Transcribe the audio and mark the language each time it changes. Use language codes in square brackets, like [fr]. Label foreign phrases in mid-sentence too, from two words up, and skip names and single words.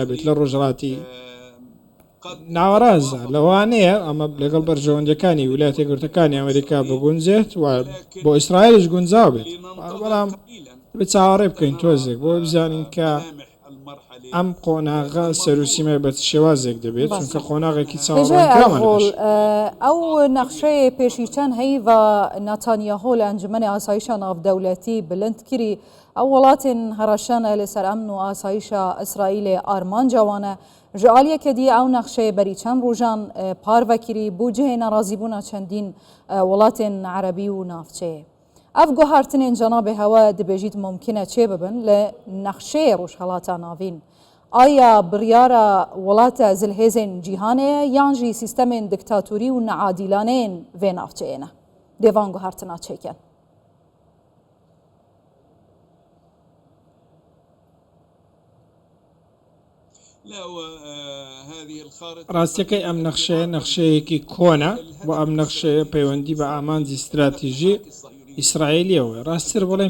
[ckb] بێت لە ڕۆژهەڵاتی ناوەڕاستە لەوانەیە ئەمە لەگەڵ بەرژەوەندەکانی ویلایەتە یەکگرتووەکانی ئەمریکا بگونجێت و بۆ ئیسرائیلش گونجاو بێت بەڵام بێت چاوەڕێ بکەین تۆزێک بۆ بزانین کە ئەم قۆناغا سەروسیمە بە شێوازێک دەبێت چونکە قۆناغێکی چاوەڕێکراوە [ku] ئەو نەخشەیە پێشی چەند هەیڤ نەتانیاهۆ لە ئەنجومەنی ئاسایشە ناودەوڵەتی بلند کردی ئەو وڵاتێن هەڕەشانە لەسەر ئەمن و ئاسایشە ئیسرائیلێ ئارمانجاوانە ji aliyeke diye ew nexşeyê berî çend rojan parvekirî bû cihê nerazîbûna çendîn welatên erebî û navçeyê. Ev guhartinên cenabê hewa dibêjît mumkin e çê bibin li nexşeyê rojhelata navîn. Aya biryara welata zilhêzên cîhanê ye yan jî sîstemên diktatûrî û neadîlaneyên vê navçeyê ne. Dêvan guhartina çêke. [ckb] ڕاستیەکەی ئەم نەخشەیە نەخشەیەکی کۆنە و ئەم نەخشەیە پەیوەندی بە ئامانجی استراتیژی ئیسرائیلیەوە ڕاستتر بڵێن پەیوەندی